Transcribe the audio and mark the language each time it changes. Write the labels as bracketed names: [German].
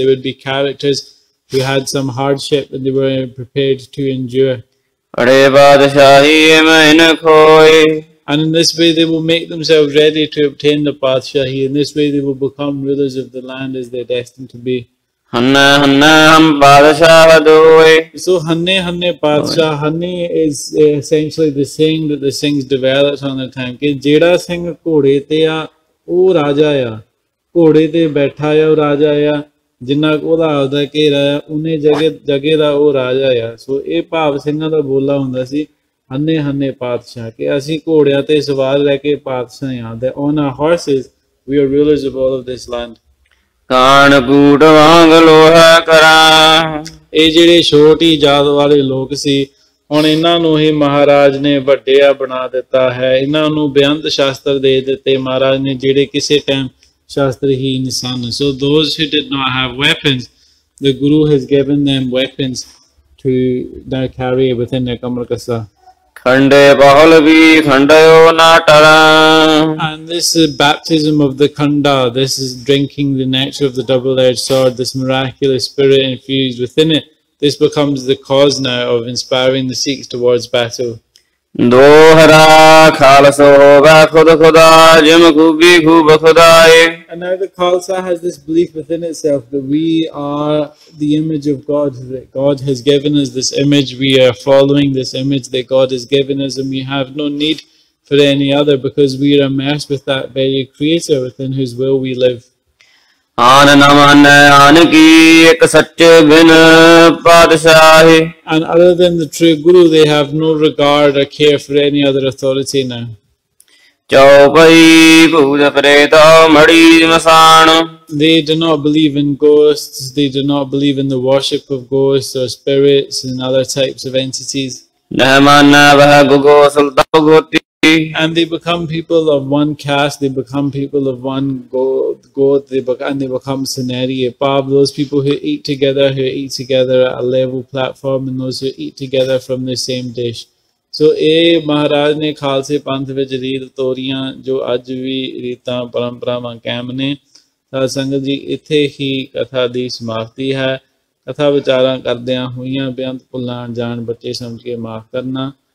[English] There would be characters who had some hardship and they were prepared to endure. [Punjabi] ਅੜੇ ਬਾਦਸ਼ਾਹੀ ਇਮ ਇਨ ਖੋਏ। [English] And in this way, they will make themselves ready to obtain the Pathshahi. In this way, they will become rulers of the land as they're destined to be. [Punjabi] ਹੰਨਾ ਹੰਨਾ ਹਮ ਬਾਦਸ਼ਾਹ ਦੋਏ। [English] So Hanne Padshah, Hanne is essentially the saying that the Singhs developed on their time [Punjabi] ਕਿ ਜਿਹੜਾ ਸਿੰਘ ਘੋੜੇ ਤੇ ਆ ਉਹ ਰਾਜਾ ਆ, ਘੋੜੇ ਤੇ ਬੈਠਾ ਆ ਉਹ ਰਾਜਾ ਆ, ਜਿੰਨਾ ਉਹਦਾ ਆਪਦਾ ਘੇਰਾ ਆ ਉਹਨੇ ਜਗੇ ਦਾ ਉਹ ਰਾਜਾ ਆ। ਸੋ ਇਹ ਭਾਵ ਸਿੰਘਾਂ ਦਾ ਬੋਲਾ ਹੁੰਦਾ ਸੀ ਹੰਨੇ ਪਾਤਸ਼ਾਹ ਕਿ ਅਸੀਂ ਘੋੜਿਆਂ ਤੇ ਸਵਾਰ ਰਹਿ ਕੇ ਪਾਤਸ਼ਾਹ ਆ। [English] That on our horses we are rulers of all of this land. [Punjabi] ਕਾਣ ਕੂਟ ਵਾਂਗ ਲੋਹਾ ਕਰਾਂ। ਇਹ ਜਿਹੜੇ ਛੋਟੀ ਜਾਤ ਵਾਲੇ ਲੋਕ ਸੀ ਹੁਣ ਇਹਨਾਂ ਨੂੰ ਹੀ ਮਹਾਰਾਜ ਨੇ ਵੱਡਿਆ ਬਣਾ ਦਿੱਤਾ ਹੈ। ਇਹਨਾਂ ਨੂੰ ਬੇਅੰਤ ਸ਼ਾਸਤਰ ਦੇ ਦਿੱਤੇ ਮਹਾਰਾਜ ਨੇ ਜਿਹੜੇ ਕਿਸੇ time ਸ਼ਾਸਤਰਹੀਨ son. [English] So those who did not have weapons, the Guru has given them weapons to now carry within their kamar kasa. [Punjabi] ਖੰਡੇ ਪਾਹੁਲ ਵੀ ਖੰਡਿਓ ਨਾ ਟਰਾਂ। [English] And this is baptism of the khanda. This is drinking the nectar of the double-edged sword, this miraculous spirit infused within it. This becomes the cause now of inspiring the Sikhs towards battle. [Punjabi] ਦੋਹਰਾ ਖਾਲਸੋ ਹੋਵੈ ਖੁਦ ਖੁਦਾ gym ਖੂਬੀ ਖੂਬ ਖੁਦਾਏ। [English] And now the Khalsa has this belief within itself that we are the image of God, that God has given us this image, we are following this image that God has given us, and we have no need for any other because we are immersed with that very creator within whose will we live. [Punjabi] ਆਨ ਨ ਮਾਨੈ ਆਨ ਕੀ ਇੱਕ ਸੱਚ ਬਿਨ ਪਾਤਸ਼ਾਹੀ। [English] And other than the true Guru, they have no regard or care for any other authority now. [Punjabi] ਚੌਪਈ ਭੂਤ ਪ੍ਰੇਤ ਮੜੀ ਮਸਾਣ। [English] They do not believe in ghosts, they do not believe in the worship of ghosts or spirits and other types of entities. [Punjabi] ਨਹਿ ਮਾਨੈ ਵਹ ਗੁਗੋ ਸੁਲਤਾਨ ਗੋਤੀ। [English] And they become people of one caste, they become people of one goat, and they become Saneri, those people who eat together at a level platform, and those who eat together from the same dish. [Punjabi] So ਇਹ ਮਹਾਰਾਜ ਨੇ ਖਾਲਸੇ ਪੰਥ ਵਿੱਚ ਰੀਤ ਤੋਰੀਆਂ ਜੋ ਅੱਜ ਵੀ ਰੀਤਾਂ ਪਰੰਪਰਾਵਾਂ ਕਾਇਮ ਨੇ। ਸਾਧ ਸੰਗਤ ਜੀ ਇੱਥੇ ਹੀ ਕਥਾ ਦੀ ਸਮਾਪਤੀ ਹੈ। ਕਥਾ ਵਿਚਾਰਾਂ ਕਰਦਿਆਂ ਹੋਈਆਂ ਬੇਅੰਤ ਭੁੱਲਾਂ ਜਾਣ ਬੱਚੇ ਸਮਝ ਕੇ ਮਾਫ ਕਰਨਾ।